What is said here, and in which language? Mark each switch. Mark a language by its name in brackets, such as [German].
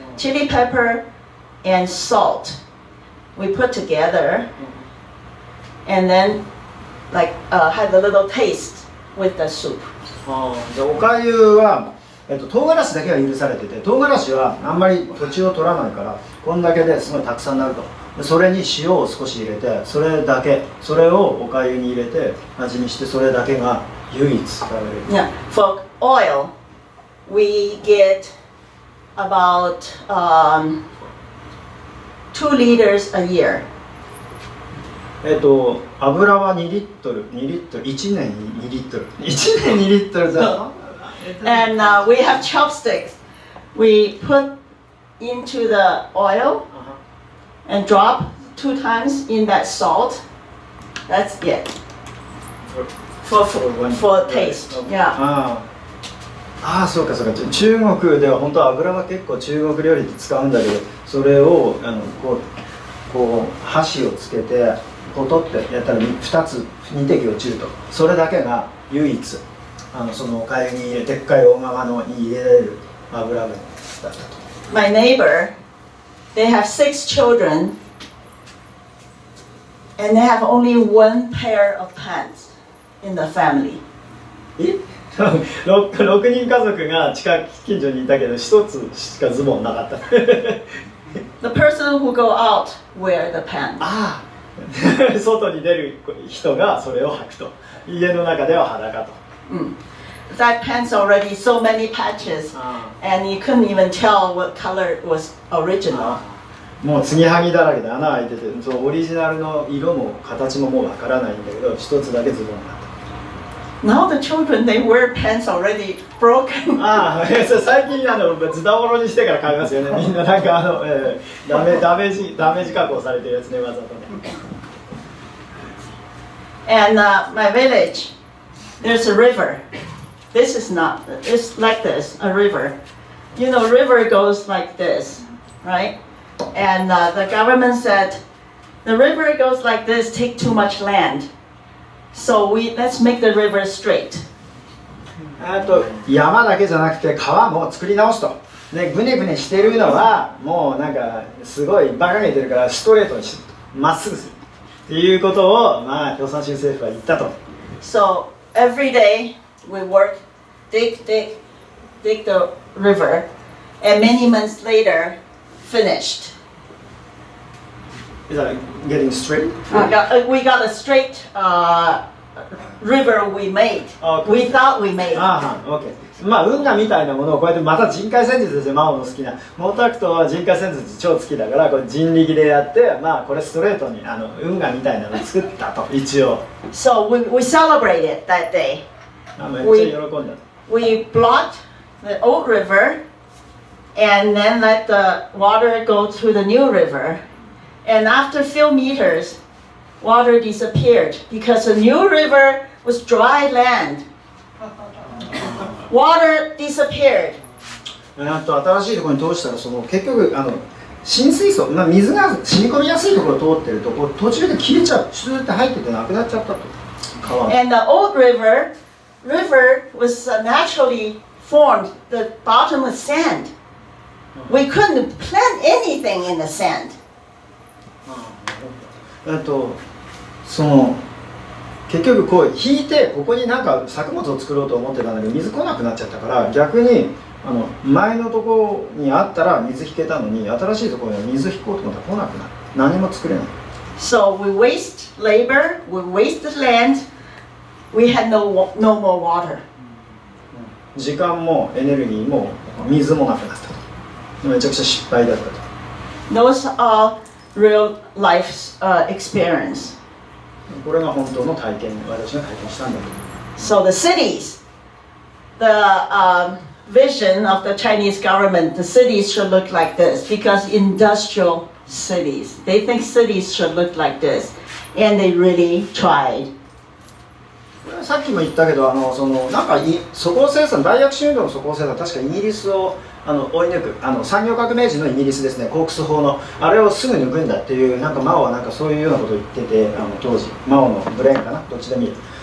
[English] Chili pepper and salt, we put together, and then like had a little taste with the soup. [Japanese] でおかゆは、唐辛子だけは許されてて、唐辛子はあんまり土地を取らないからこんだけですごいたくさんなると。でそれに塩を少し入れて、それをおかゆに入れて味見して、それだけが唯一食べれる。 [English] Yeah, for oil, we get about 2 liters a year. [Japanese] 油は2リットル、1年2リットル。 1年2リットルだ。 [English] And we have chopsticks. We put into the oil and drop 2 times in that salt. That's it. For taste. Yeah. [Japanese] ああ、そうか。中国では本当は油は結構中国料理って使うんだけど、それをこう箸をつけてポトってやったら2滴落ちると。それだけが唯一そのおかゆにでっかい大釜に入れられる油分だったと。 [English] My neighbor, they have 6 children, and they have only 1 pair of pants in the family. [Japanese] 6人家族が近所にいたけど1つしかズボンなかった。 [English] The person who go out wear the pants. [Japanese] ああ、外に出る人がそれを履くと。家の中では裸と。 [English] That pants already so many patches, and you couldn't even tell what color was original. [Japanese] もう継ぎはぎだらけで穴開いてて、オリジナルの色も形ももうわからないんだけど、一つだけズボンがあった。 [English] Now the children, they wear pants already broken. [Japanese] 最近ズタボロにしてから買いますよね。みんななんかダメージ加工されてるやつね、わざとね。 [English] And my village, there's a river. It's like this, a river. You know, river goes like this, right? And the government said, the river goes like this, take too much land. So let's make the river straight. [Japanese] あと山だけじゃなくて川も作り直すと。でグネグネしてるのはもうなんかすごい馬鹿げてるからストレートにまっすぐするっていうことを共産主義政府は言ったと。 [English] So every day we work, dig the river, and many months later, finished. Is that getting straight? We got a straight river we made. We thought we made. OK。 [Japanese] まあ運河みたいなものをこうやってまた人海戦術ですよ、マオの好きな。毛沢東は人海戦術超好きだから、これ人力でやって、まあこれストレートに運河みたいなのを作ったと、一応。 [English] So we celebrated that day. [Japanese] めっちゃ喜んだ。 [English] We blocked the old river and then let the water go to the new river. And after a few meters, water disappeared because the new river was dry land. Water disappeared. [Japanese] 新しいところに通したら結局浸水層、水が染み込みやすいところを通ってると途中で切れちゃう、シューって入っててなくなっちゃったと。 [English] And the old river was naturally formed. The bottom was sand. We couldn't plant anything in the sand. [Japanese] 結局こう引いてここになんか作物を作ろうと思ってたんだけど水来なくなっちゃったから逆に前のところにあったら水引けたのに新しいところに水引こうと思ったら来なくなる。何も作れない。 [English] So we waste labor, we wasted land, we had no more water. [Japanese] 時間もエネルギーも水もなくなったと。めちゃくちゃ失敗だったと。 [English] Those are real life experience. [Japanese] これが本当の体験、私が体験したんだと。 [English] So the cities, the vision of the Chinese government, the cities should look like this because industrial cities. They think cities should look like this, and they really tried. [Japanese] さっきも言ったけど、なんか粗鋼生産、大躍進運動の粗鋼生産、確かイギリスを追い抜く産業革命時のイギリスですね、コークス法のあれをすぐ抜くんだっていうなんかマオはなんかそういうようなことを言ってて、当時マオのブレーンかな、どっちでもいい。